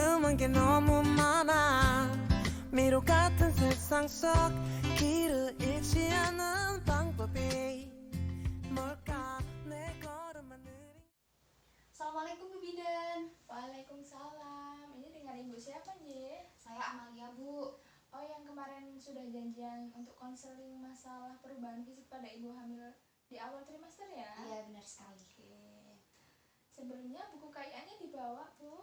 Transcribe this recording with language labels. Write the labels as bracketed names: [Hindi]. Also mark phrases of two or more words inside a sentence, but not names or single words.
[Korean] 궁금한 게 너무 많아 미로 같은 세상 속 길을 잃지 않는 방법이 뭘까 내 걸음만 느린 [Indonesian] Assalamualaikum Bu Bidan. Waalaikumsalam. Ini dengan ibu siapa nih? Saya Amalia Bu. Oh, yang kemarin sudah janjian untuk konseling masalah perubahan fisik pada ibu hamil di awal trimester ya? Iya benar sekali. Oke. Sebelumnya buku KIA-nya dibawa Bu.